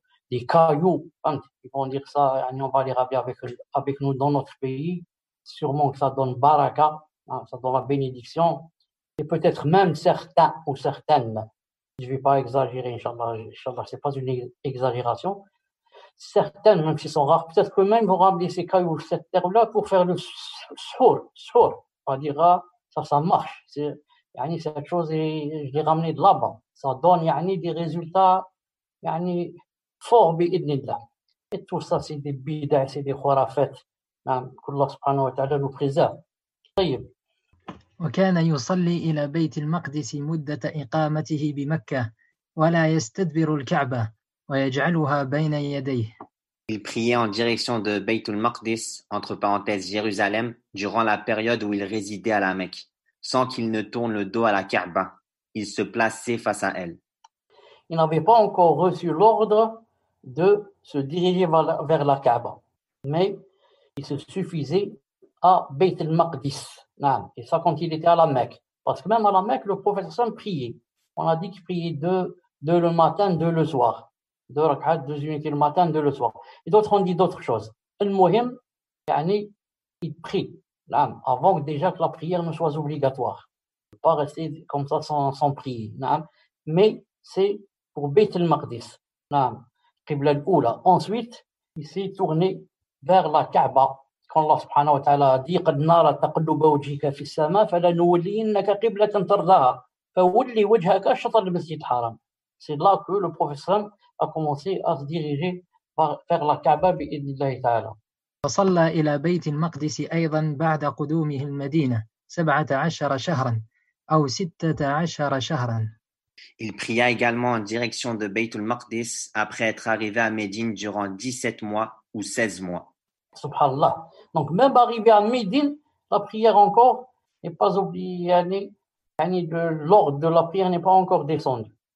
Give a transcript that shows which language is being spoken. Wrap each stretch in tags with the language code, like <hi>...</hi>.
<fr>des cailloux, ils vont dire ça, on va les ramener avec nous dans notre pays, sûrement que ça donne baraka, ça donne la bénédiction, et peut-être même certains ou certaines, je ne vais pas exagérer, Inch'Allah, c'est pas une exagération, certaines, même s'ils sont rares, peut-être que même vont ramener ces cailloux, cette terre-là, pour faire le sour. On dira, ça marche. Cette chose, je l'ai ramené de là-bas. Ça donne des résultats forts, bi'idnillah. Et tout ça, c'est des bid'a, c'est des khurafat. qu'Allah subhanahu wa ta'ala nous préserve. طيب.</fr> <ar>وكان يصلي إلى بيت المقدس مدة إقامته بمكة ولا يستدبر الكعبة ويجعلها بين يديه.</ar> <fr>Il priait en direction de Bayt al-Maqdis, entre parenthèses Jérusalem, durant la période où il résidait à la Mecque, sans qu'il ne tourne le dos à la Kaaba. Il se plaçait face à elle. Il n'avait pas encore reçu l'ordre de se diriger vers la Kaaba, mais il se suffisait à Bayt al-Maqdis. Et ça quand il était à la Mecque. Parce que même à la Mecque, le prophète sallam priait. On a dit qu'il priait deux le matin, deux le soir. 2 rak'at, 2 unités le matin, 2 le soir. Et d'autres ont dit d'autres choses. Al-Muhim, il prie avant déjà que la prière ne soit obligatoire. Il ne peut pas rester comme ça sans prier. Mais c'est pour Bayt al-Maqdis. Qibla al-Oula. Ensuite, il s'est tourné vers la Kaaba. Quand Allah subhanahu wa ta'ala a dit</fr> <ar>قَدْ نَارَ تَقَلُّبَ وَجْهِكَ فِي السَّمَاءِ فَلَنُوَلِّيَنَّكَ قِبْلَةً تَرْضَاهَا فَوَلِّ وَجْهَكَ شَطْرَ الْمَسْجِدِ الْحَرَامِ.</ar> <fr>C'est là que le prophète a commencé à se diriger vers la Kaaba بإذن ta'ala.</fr> <ar>وصلى إلى بيت المقدس أيضا بعد قدومه المدينة 17 شهرا أو 16 شهرا.</ar> <fr>Il pria également en direction de Bayt al-Maqdis après être arrivé à Médine durant 17 mois ou 16 mois. Subhanallah. Donc même arrivé à Médine, la prière encore n'est pas obligée, l'ordre de la prière n'est pas encore descendu.</fr>